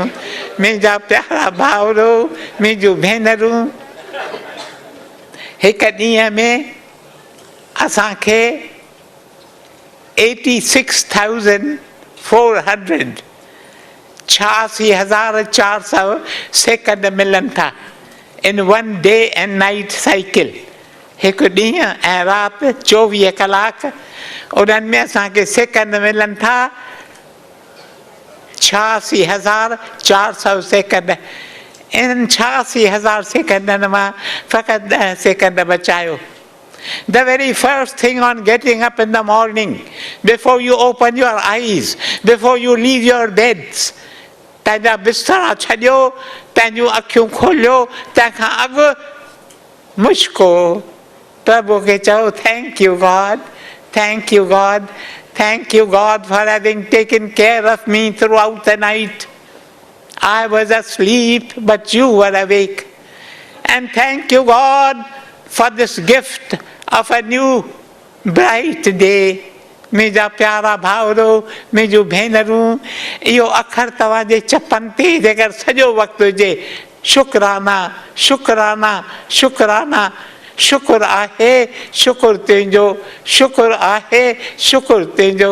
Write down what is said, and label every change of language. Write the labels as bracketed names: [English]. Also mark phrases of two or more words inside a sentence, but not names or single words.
[Sindhi] मुंहिंजा प्यारा भाउरो, मुंहिंजूं भेनरूं, हिकु ॾींहं में असांखे 86,400 86,400 सेकंड मिलनि था [English] in one day and night cycle. [Sindhi] हिकु ॾींहुं ऐं राति 24 कलाक, उन्हनि में असांखे सेकंड मिलनि था 86,400 सेकंड। इन 86,000 सेकंडनि मां फ़क़ति 10 सेकंड बचायो। [English] The very first thing on getting up in the morning, before you open your eyes, before you leave your beds, [Sindhi] पंहिंजा बिस्तरा छॾियो, पंहिंजूं अखियूं खोलियो, तंहिंखां अॻु मुश्को प्रभु खे चओ [English] thank you God, thank you God, thank you God for having taken care of me throughout the night. I was asleep, but you were awake. And thank you God for this gift of a new bright day. [Sindhi] मुंहिंजा प्यारा भाउरो, मुंहिंजूं भेनरूं, इहो अखर तव्हांजे चपनि ते जेकर सॼो वक़्तु हुजे, शुकराना, शुकराना, शुकराना, शुकुर आहे, शुकुर तुंहिंजो, शुकुर आहे, शुकुर तुंहिंजो।